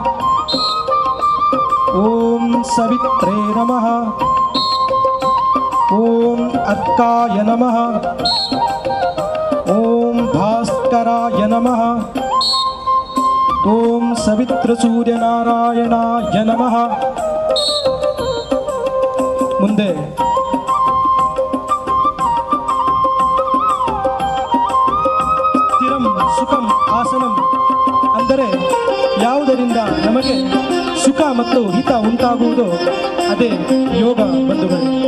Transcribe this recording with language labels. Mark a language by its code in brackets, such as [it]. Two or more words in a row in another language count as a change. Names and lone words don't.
[sa] ಓಂ ಸವಿತ್ರೇ ನಮಃ. ಓಂ ಅರ್ಕಾಯ ನಮಃ. ಓಂ ಭಾಸ್ಕರಾಯ ನಮಃ. ಓಂ ಸವಿತೃಸೂರ್ಯನಾರಾಯಣಾಯ ನಮಃ. [kn] ಮುಂದೆ [sa] ಸ್ಥಿರಂ ಸುಖಂ ಆಸನಂ [kn] ಅಂದರೆ ಯಾವುದರಿಂದ ನಮಗೆ ಸುಖ ಮತ್ತು ಹಿತ ಉಂಟಾಗುವುದೋ ಅದೇ ಯೋಗ ಬಂಧುಗಳು.